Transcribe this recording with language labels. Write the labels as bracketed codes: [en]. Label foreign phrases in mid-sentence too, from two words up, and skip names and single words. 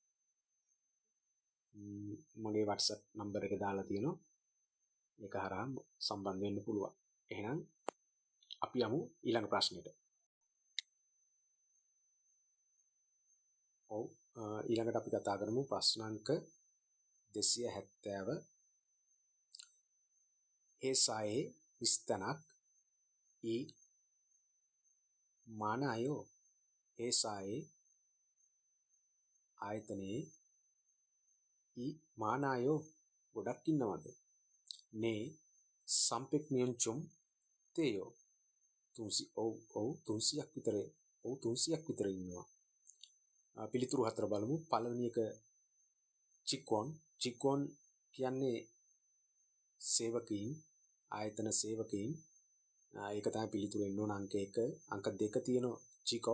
[si] මගේ WhatsApp නම්බර එක දාලා තියෙනවා. ඒක හරහා සම්බන්ධ වෙන්න පුළුවන්. එහෙනම් අපි යමු ඊළඟ ප්‍රශ්නෙට. ඔව් ඊළඟට අපි කතා කරමු ප්‍රශ්න අංක 270. [ko] 회사에 විස්තනක් 이 많아요. 회사에 ආයතනයේ 이 많아요. [si] ගොඩක් ඉන්නවද? [ko] 네300명 좀 돼요. [si] 300ක් විතර. ඔව් 300ක් විතර ඉන්නවා. පිළිතුරු හතර බලමු. පළවෙනි එක චිකොන්. චිකොන් කියන්නේ සේවකයින්, ආයතන සේවකයින්. ඒක තමයි පිළිතුරු එන්න ඕන අංක 1. අංක 2 තියෙනවා චිකොප්.